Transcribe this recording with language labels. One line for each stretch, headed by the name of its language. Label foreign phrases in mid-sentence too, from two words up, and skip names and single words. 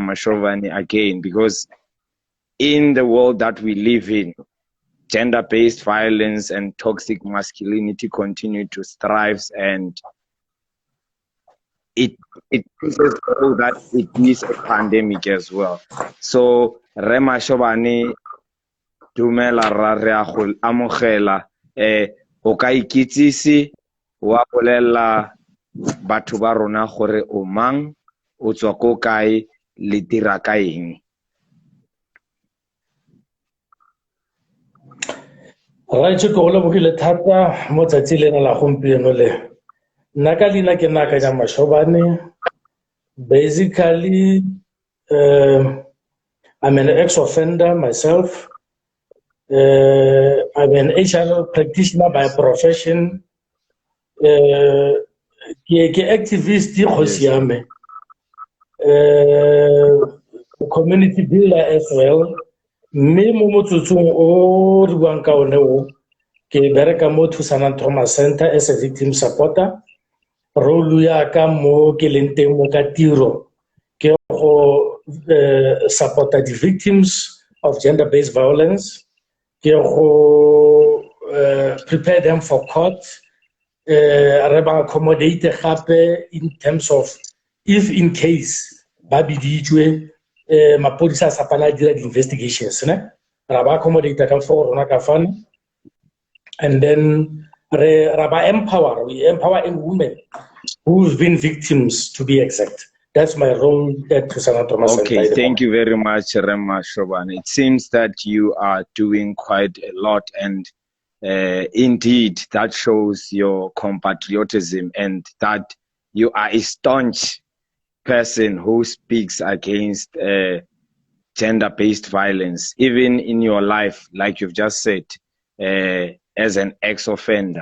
English: Mashobane again, because in the world that we live in, gender-based violence and toxic masculinity continue to thrive, and it proves that it is a pandemic as well.
Tswana: So Re Mashobane, dumela Ra, re a go amogela. O ka ikitsise wa bolela batho ba rona gore o mang, o tswa ko kae, le dira ka eng? Right, ke go lebogile thata mo tsatsi lena la gompieno le. Nna ka leina ke nna Akanyang Mashobane.
English: Basically, I'm an ex-offender myself. I'm an HR practitioner by profession.
Tswana: Ke activist kgosi ya me.
English: Community builder as well.
Tswana: Mme mo motsotsong o re buang ka one o ke bereka mo Thusanang Trauma Centre
English: as a victim supporter.
Tswana: Role ya ka mo ke leng teng mo ka tiro ke go supporta
English: the victims of gender-based violence,
Tswana: ke go
English: prepare them for court,
Tswana: re ba accommodate gape
English: in terms of if in case
Tswana: ba biditswe mapodisa sa pana dira di investigations ne ra ba accommodate ka for rona ka fana,
English: and then we empower women who've been victims, to be exact. That's my role at Thusanang Trauma Centre. Okay, thank you very much, Mashobane. It seems that you are doing quite a lot, and indeed that shows your compatriotism and that you are a staunch person who speaks against gender-based violence, even in your life, like you've just said, as an ex-offender.